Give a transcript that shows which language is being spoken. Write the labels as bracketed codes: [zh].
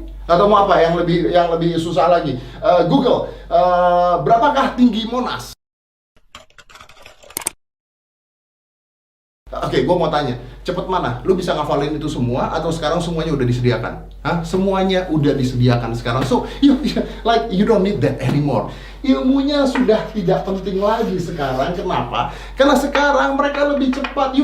[id] Atau mau apa yang lebih susah lagi? Google, berapakah tinggi Monas? Oke, gue mau tanya, cepet mana? Lu bisa ngafalin itu semua atau sekarang semuanya udah disediakan? Semuanya udah disediakan sekarang. [en] So, you don't need that anymore. [id] Ilmunya sudah tidak penting lagi sekarang. Kenapa? Karena sekarang mereka lebih cepat.